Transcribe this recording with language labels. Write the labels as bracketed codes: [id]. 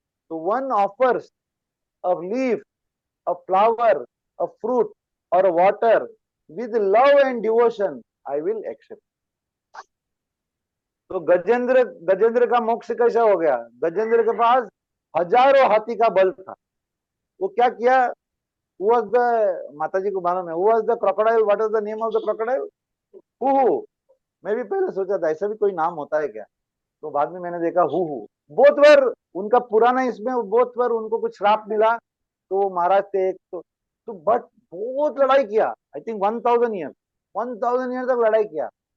[en] तो one offers a leaf, a flower, a fruit, or a water with love and devotion, I will accept. [hi] तो गजेंद्र का मोक्ष कैसा हो गया? गजेंद्र के पास हजारों हाथी का बल था। वो क्या किया? [en] Who was the, [hi] माता जी को मालूम है, [en] who was the crocodile? What was the name of the crocodile? [hi] Who. मैं भी पहले सोचा था ऐसा भी कोई नाम होता है क्या, तो बाद में मैंने देखा हु। बहुत बार उनका पुराना इसमें बहुत बार उनको कुछ श्राप मिला, तो वो महाराज थे एक तो बट बहुत लड़ाई किया, [en] I think [hi] 1000 ईयर तक लड़ाई किया।